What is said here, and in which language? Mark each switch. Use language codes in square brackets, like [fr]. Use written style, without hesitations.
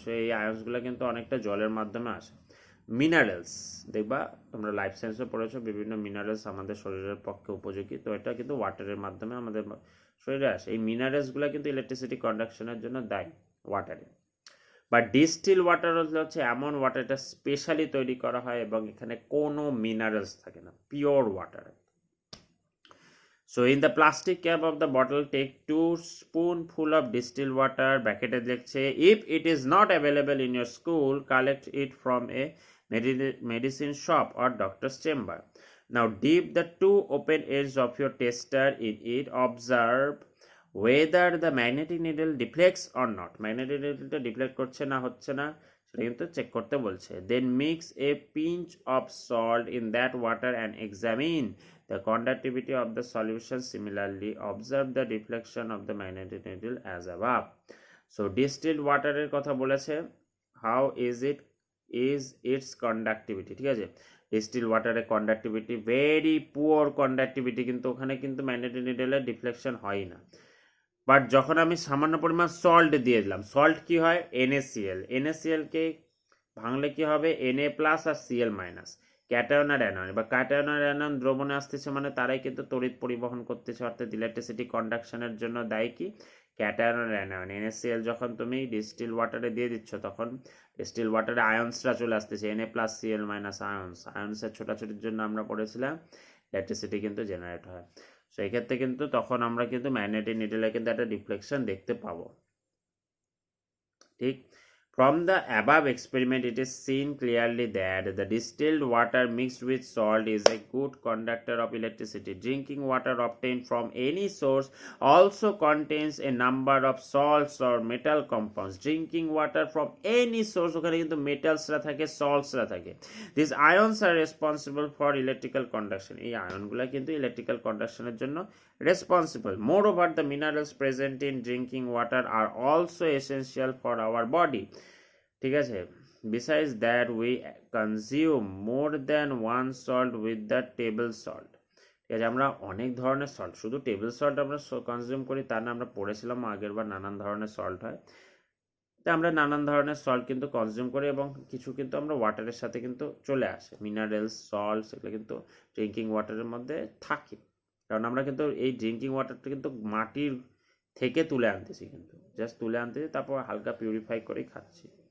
[bn] So এই আয়ন্সগুলো কিন্তু অনেকটা জলের মাধ্যমে আসে। মিনারেলস দেখবা তোমরা লাইফ সায়েন্সে পড়েছো, বিভিন্ন মিনারেলস আমাদের শরীরের পক্ষে উপযোগী, তো এটা কিন্তু ওয়াটারের মাধ্যমে আমাদের শরীরে আসে। এই মিনারেলসগুলো কিন্তু ইলেকট্রিসিটি কন্ডাকশনের জন্য দায়ী ওয়াটারে। বা ডিস্টিল ওয়াটার হচ্ছে এমন ওয়াটারটা স্পেশালি তৈরি করা হয় এবং এখানে কোনো মিনারেলস থাকে না, pure water. [en] So in the plastic cap of the bottle, take 2 spoonful of distilled water. Bracket [bn] লেখছে [en] if it is not available in your school, collect it from a medicine shop or doctor's chamber. Now dip the 2 open ends of your tester in it. Observe whether the magnetic needle deflects or not. [bn] Magnetic needle deflect করছে না হচ্ছে না সেটা কিন্তু check করতে বলছে। [en] Then mix a pinch of salt in that water and examine the conductivity of the solution. Similarly, observe the deflection of the magnetic needle as above. So distilled water [bn] এর কথা বলেছে, [en] how is its conductivity, [bn] ঠিক আছে। Distil ওয়াটারের conductivity very poor conductivity, কিন্তু ওখানে কিন্তু magnetic নিডেলের deflection হয় না। বাট যখন আমি সামান্য পরিমাণ সল্ট দিয়ে দিলাম, সল্ট কি হয়, NaCl, NaClকে ভাঙলে কি হবে, Na প্লাস আর Cl মাইনাস, ক্যাটায়ন আর অ্যানায়ন বা ক্যাটায়ন আর অ্যানায়ন দ্রবণে আসতেছে, মানে তারাই কিন্তু তড়িৎ পরিবহন করতেছে, অর্থাৎ ইলেকট্রিসিটি কন্ডাকশনের জন্য দায়ী কি, ক্যাটায়ন আর অ্যানায়ন। NaCl যখন তুমি ডিস্টিল ওয়াটারে দিয়ে দিচ্ছ তখন ডিস্টিল ওয়াটারে আয়ন্সরা চলে আসতেছে, Na প্লাস Cl মাইনাস আয়ন্সের ছোটাছুটির জন্য আমরা পড়েছিলাম ইলেকট্রিসিটি কিন্তু জেনারেট হয়। সো এই ক্ষেত্রে কিন্তু তখন আমরা কিন্তু ম্যাগনেটিক নিডেলে কিন্তু একটা ডিফ্লেকশন দেখতে পাবো, ঠিক। [en] From the above experiment, it is seen clearly that the distilled water mixed with salt is a good conductor of electricity. Drinking water obtained from any source also contains a number of salts or metal compounds. Drinking water from any source, [bn] ওখানে কিন্তু মেটালসরা থাকে, সল্টসরা থাকে। [en] These ions are responsible for electrical conduction. [bn] এই আয়নগুলো কিন্তু electrical কন্ডাকশনের জন্য responsible. [en] Moreover, the minerals present in drinking water are also essential for our body, [bn] ঠিক আছে। [en] Besides that, we consume more than one salt with the table salt, [bn] ঠিক আছে। আমরা অনেক ধরনের সল্ট, শুধু টেবিল সল্ট আমরা কনজিউম করি তা না, আমরা পড়েছিলাম আগের বার নানান ধরনের সল্ট হয়, তো আমরা নানান ধরনের সল্ট কিন্তু কনজিউম করি এবং কিছু কিন্তু আমরা ওয়াটারের সাথে কিন্তু চলে আসে, মিনারেলস, সল্টস এগুলো কিন্তু ড্রিঙ্কিং ওয়াটারের মধ্যে থাকে, কারণ আমরা কিন্তু এই ড্রিঙ্কিং ওয়াটারটা কিন্তু মাটির থেকে তুলে আনতেছি, কিন্তু জাস্ট তুলে আনতেছি, তারপর হালকা পিউরিফাই করেই খাচ্ছি।